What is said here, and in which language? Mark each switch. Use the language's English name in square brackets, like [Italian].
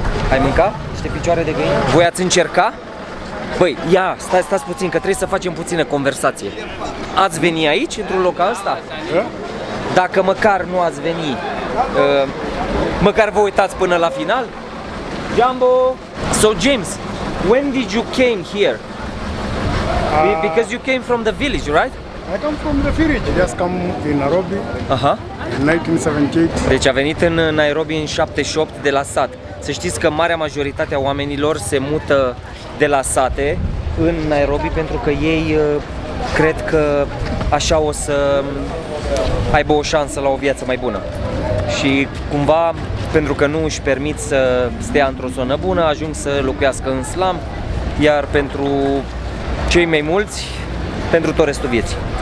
[Romanian] Ai mâncat niște picioare de găină? Voi ați încerca? Băi, ia, stați puțin, că trebuie să facem puțină conversație. Ați veni aici, într-un loc ca ăsta? Dacă măcar nu ați veni, măcar vă uitați până la final? [Swahili] Jumbo! [English] So, James, when did you came here? Because you came from the village, right? I come from the village, just come in Nairobi in 1978. [Romanian] Deci a venit în Nairobi în 78 de la sat. Să știți că marea majoritate a oamenilor se mută de la sate în Nairobi pentru că ei cred că așa o să aibă o șansă la o viață mai bună. Și cumva, pentru că nu își permit să stea într-o zonă bună, ajung să locuiască în slam, iar pentru cei mai mulți, pentru tot restul vieții.